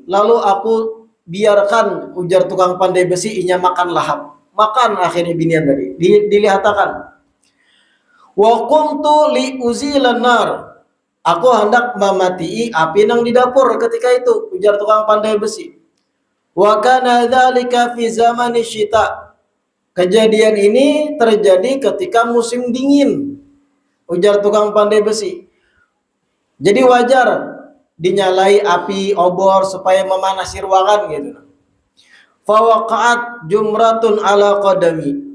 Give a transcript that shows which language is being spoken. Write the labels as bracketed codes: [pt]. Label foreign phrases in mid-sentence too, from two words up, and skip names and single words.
[bjn] Lalu aku biarkan, ujar tukang pandai besi, inya makan lahap. Makan akhirnya binian tadi. [ar] Dilihatakan. وقمت لأزيل النار. [bjn] Aku hendak memati api nang di dapur ketika itu, ujar tukang pandai besi. [ar] وكان ذلك في زمان الشتاء. [bjn] Kejadian ini terjadi ketika musim dingin, ujar tukang pandai besi. Jadi wajar dinyalai api obor supaya memanasi ruangan gitu. [ar] فوقعت جمرة على قدمي.